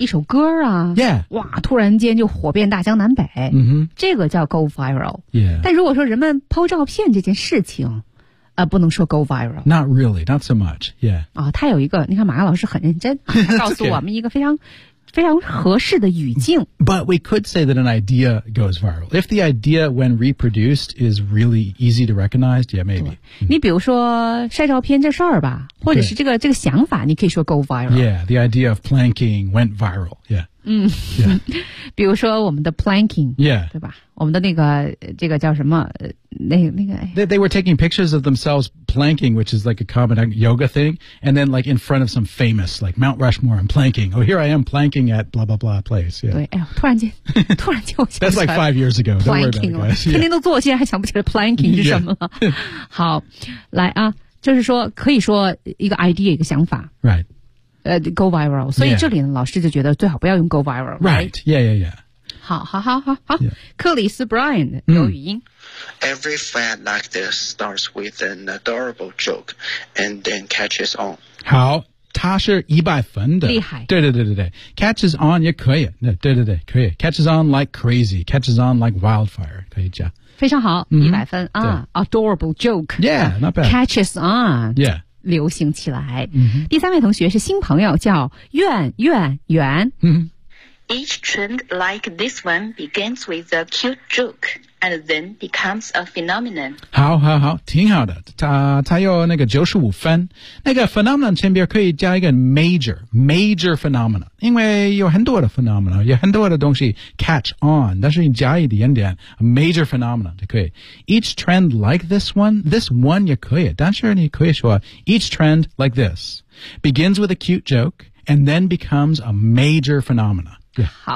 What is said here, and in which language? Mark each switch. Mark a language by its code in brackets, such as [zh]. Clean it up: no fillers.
[zh] 一首歌啊 [en] ，Yeah. [zh] 哇，突然间就火遍大江南北。嗯哼。这个叫 [en] go viral。 Yeah. [zh] 但如果说人们抛照片这件事情，不能说 [en] go viral。 Not really, not so much. Yeah. [zh] 啊，它有一个，你看马亚老师很认真，告诉我们一个非常。非常合适的语境。 [en] But we could say that an idea goes viral. If the idea when reproduced is really easy to recognize, yeah, maybe. [zh] 你比如说晒照片这事儿吧，或者是这个想法，你可以说 [en] go viral. Yeah, the idea of planking went viral, yeah. [zh] 比如说我们的 planking, [en] yeah. [zh] 对吧？我们的那个这个叫什么？那个。 [en] They were taking pictures of themselves planking, which is like a common yoga thing, and then like in front of some famous, like Mount Rushmore, I'm planking. Oh, here I am planking at blah blah blah place. Yeah. [zh] 对，哎呦，突然间我想起来。 [en] That's like 5 years ago. Don't worry about it, guys. [zh] 天天都做，现在还想不起来 planking 是什么了。好，来啊，就是说可以说一个 idea 一个想法。 [en] Right. Go viral. [zh] 所以这里呢、 [en] yeah. [zh] 老师就觉得最好不要用 [en] go viral. Right. Right. Yeah, yeah, yeah. [zh] 好。克里斯 Brian 有语音。 [en] Every fad like this starts with an adorable joke and then catches on. [zh] 好，他是100分的。厉害。对。 [en] Catches on [zh] 也可以。对，可以。 [en] Catches on like crazy. Catches on like wildfire. [zh] 可以加。非常好，100分、嗯、啊。 [en] Adorable joke. Yeah, not bad. Catches on. Yeah. [zh] 流行起来、 mm-hmm. 第三位同学是新朋友叫远、 mm-hmm. [en] Each trend like this one begins with a cute joke and then becomes a phenomenon [zh] 好挺好的他有那个95分那个 phenomenon 前边可以加一个 [en] major phenomenon [zh] 因为有很多的 phenomenon 有很多的东西 [en] catch on [zh] 但是你加一点点 major phenomenon 就可以 [en] each trend like this one [zh] 也可以但是你可以说 [en] each trend like this begins with a cute joke and then becomes a major phenomenon [zh] Yeah.